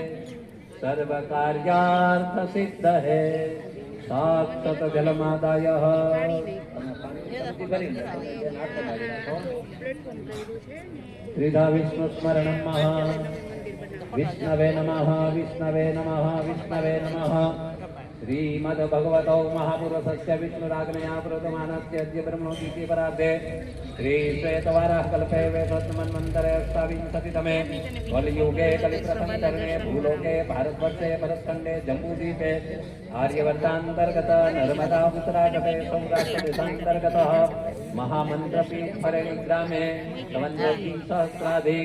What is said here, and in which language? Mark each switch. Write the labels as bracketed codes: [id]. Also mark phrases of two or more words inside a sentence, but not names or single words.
[sa] સર્વકાર્યાર્થસિદ્ધહે. સાક્ષાત જલમાદાયઃ. ત્રિધા વિષ્ણુ સ્મરણં મહા. વિષ્ણવે નમઃ વિષ્ણવે નમઃ વિષ્ણવે નમઃ. श्रीमद भगवतो महापुरुषस्य विष्णुराज्ञया प्रोतमानस्य अद्य ब्रह्मोदीति परार्धे श्री श्वेतवाराह कल्पे वैवस्वतमन्वन्तरे अष्टाविंशतितमे कलियुगे कलिप्रथमचरणे भूलोके भारतवर्षे भरतखण्डे जम्बूद्वीपे आर्यवर्तान्तर्गत नर्मदा उत्तरातटे सौराष्ट्रदेशान्तर्गतः महामन्त्रपीठपरेणि ग्रामे सहस्राधिक